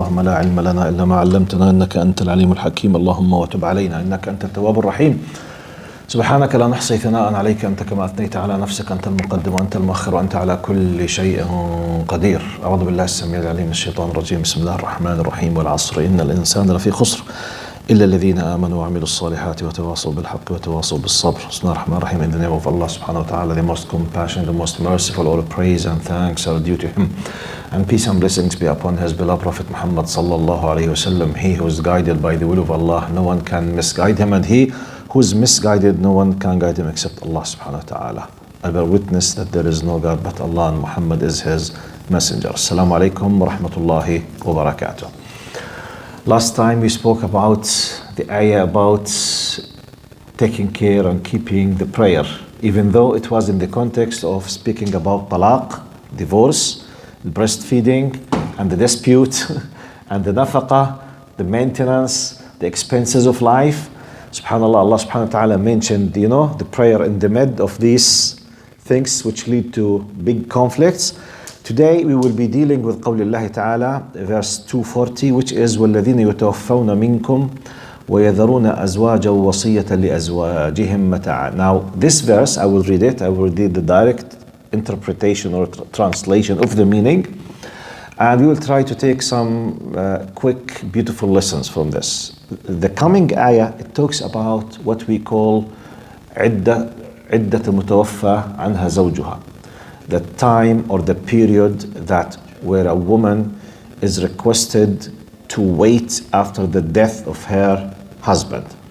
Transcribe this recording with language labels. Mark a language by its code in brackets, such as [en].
[ar] اللهم لا علم لنا إلا ما علمتنا إنك أنت العليم الحكيم اللهم وتب علينا إنك أنت التواب الرحيم سبحانك لا نحصي ثناء عليك أنت كما أثنيت على نفسك أنت المقدم وأنت المؤخر وأنت على كل شيء قدير. أعوذ بالله السميع العليم من الشيطان الرجيم. بسم الله الرحمن الرحيم. والعصر إن الإنسان لفي خسر إلا الذين آمنوا وعملوا الصالحات وتواصوا بالحق وتواصوا بالصبر. بسم الله الرحمن الرحيم. [en] In the name of Allah subhanahu wa ta'ala, the most compassionate, the most merciful, all praise and thanks are due to Him. And peace and blessings be upon His beloved Prophet Muhammad sallallahu alayhi wasallam. He who is guided by the will of Allah, no one can misguide him, and he who is misguided, no one can guide him except Allah subhanahu wa ta'ala. I bear witness that there is no God but Allah and Muhammad is His messenger. Assalamu alaikum wa rahmatullahi wa barakatuh. Last time we spoke about the ayah about taking care and keeping the prayer, even though it was in the context of speaking about talaq, divorce, breastfeeding, and the dispute, and the nafaqah, the maintenance, the expenses of life. SubhanAllah, Allah subhanahu wa ta'ala mentioned, the prayer in the mid of these things which lead to big conflicts. Today we will be dealing with [ar] قول الله تعالى, [en] verse 240, which is [ar] وَالَّذِينَ يُتَوَفَّوْنَ مِنْكُمْ وَيَذَرُونَ أَزْوَاجًا وَصِيَّةً لِأَزْوَاجِهِمْ مَتَاعًا. [en] Now this verse, I will read it, I will read the direct interpretation or translation of the meaning, and we will try to take some quick, beautiful lessons from this. The coming ayah, it talks about what we call [ar] عدة المتوفى عنها زوجها, [en] the time or the period that where a woman is requested to wait after the death of her husband.